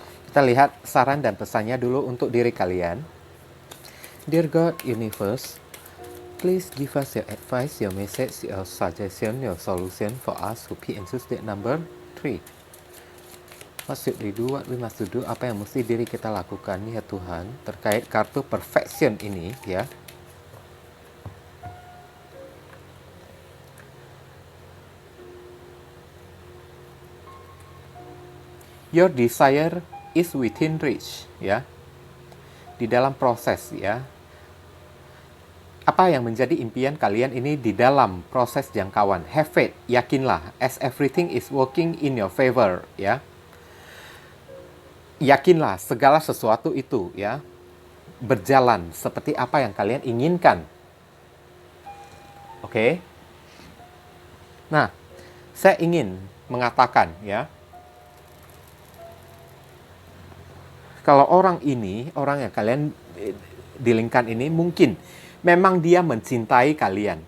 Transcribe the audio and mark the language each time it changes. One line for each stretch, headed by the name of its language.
Indonesian: Kita lihat saran dan pesannya dulu untuk diri kalian.
English: Dear God, Universe, please give us your advice, your message, your suggestion, your solution for us who pick and choose that number 3. What should we do? What we must do?
Indonesian: Apa yang mesti diri kita lakukan ya Tuhan terkait kartu perfection ini ya.
English: Your desire is within reach, ya.
Indonesian: Di dalam proses, ya. Apa yang menjadi impian kalian ini di dalam proses jangkauan.
English: Have faith,
Indonesian: yakinlah,
English: as everything is working in your favor, ya.
Indonesian: Yakinlah segala sesuatu itu, ya, berjalan seperti apa yang kalian inginkan. Oke? Nah, saya ingin mengatakan, ya, kalau orang ini, orang yang kalian dealingkan ini, mungkin memang dia mencintai kalian.